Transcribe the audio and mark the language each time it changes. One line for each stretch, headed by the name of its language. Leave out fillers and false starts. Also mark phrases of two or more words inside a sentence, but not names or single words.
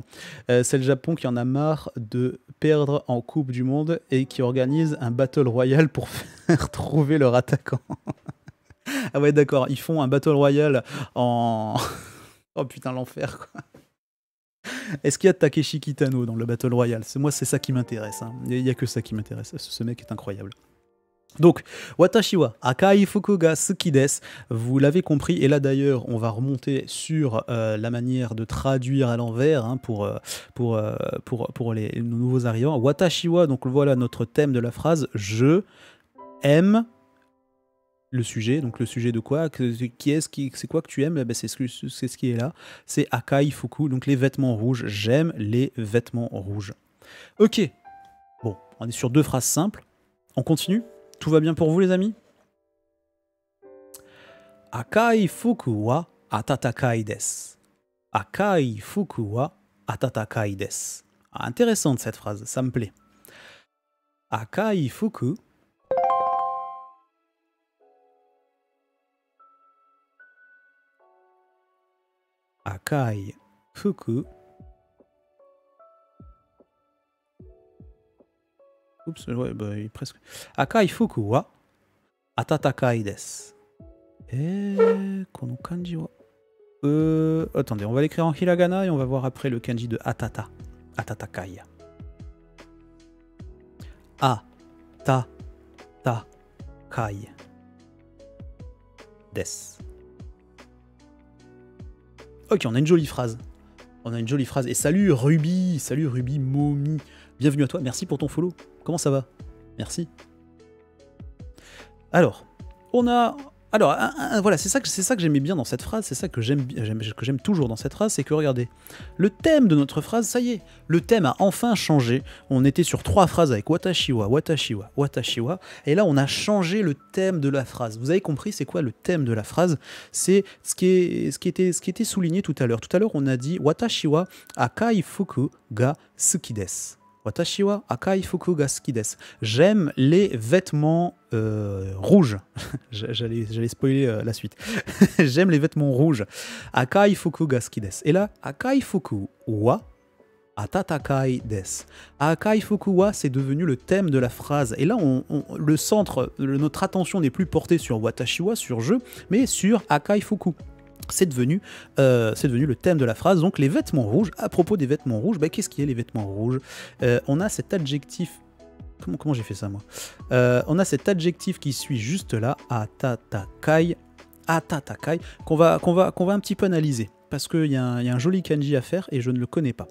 French: C'est le Japon qui en a marre de perdre en Coupe du Monde et qui organise un Battle Royale pour faire trouver leur attaquant. Ah ouais, d'accord, ils font un Battle Royale en... Oh putain, l'enfer, quoi. Est-ce qu'il y a Takeshi Kitano dans le Battle Royale? Moi, c'est ça qui m'intéresse. Hein. Il n'y a que ça qui m'intéresse. Ce mec est incroyable. Donc,
Japanese: 私は赤い服が好きです,
French: vous l'avez compris, et là d'ailleurs on va remonter sur la manière de traduire à l'envers hein, pour les nouveaux arrivants.
Japanese: 私は,
French: donc voilà notre thème de la phrase, je aime le sujet, donc le sujet de quoi, c'est quoi que tu aimes, ben c'est ce qui est là, c'est
Japanese: 赤い服,
French: donc les vêtements rouges, j'aime les vêtements rouges. Ok, bon, on est sur 2 phrases simples, on continue. Tout va bien pour vous, les amis?
Japanese: 赤い服は暖かいです. 赤い服は暖かいです.
French: Ah, intéressante cette phrase, ça me plaît.
Japanese: 赤い服。赤い服.
French: Oups, ouais, bah, presque.
Japanese: 赤い服は暖かいです. この漢字は.
French: Attendez, on va l'écrire en hiragana et on va voir après le kanji de atata. Atatakai.
Japanese: 暖かいです.
French: Ok, on a une jolie phrase. On a une jolie phrase. Et salut Ruby Momi. Bienvenue à toi, merci pour ton follow. Comment ça va? Merci. Alors, voilà, c'est ça que j'aimais bien dans cette phrase, c'est ça que j'aime toujours dans cette phrase, c'est que regardez, le thème de notre phrase, ça y est, le thème a enfin changé. On était sur 3 phrases avec
Japanese: 私は、私は、私は,
French: et là on a changé le thème de la phrase. Vous avez compris c'est quoi le thème de la phrase? C'est ce qui était souligné tout à l'heure. Tout à l'heure on a dit
Japanese: 私は赤い服が好きです. 私は赤い服が好きです.
French: J'aime les vêtements rouges. J'allais spoiler la suite. J'aime les vêtements rouges.
Japanese: 赤い服が好きです.
French: Et là,
Japanese: 赤い服は暖かいです. 赤い服は,
French: c'est devenu le thème de la phrase. Et là, le centre, notre attention n'est plus portée sur
Japanese: 私は,
French: sur je, mais sur
Japanese: 赤い服.
French: C'est devenu le thème de la phrase. Donc les vêtements rouges, à propos des vêtements rouges, bah, qu'est-ce qui est les vêtements rouges? On a cet adjectif, comment j'ai fait ça moi? On a cet adjectif qui suit juste là, atatakai, qu'on va un petit peu analyser, parce qu'il y a un joli kanji à faire et je ne le connais pas.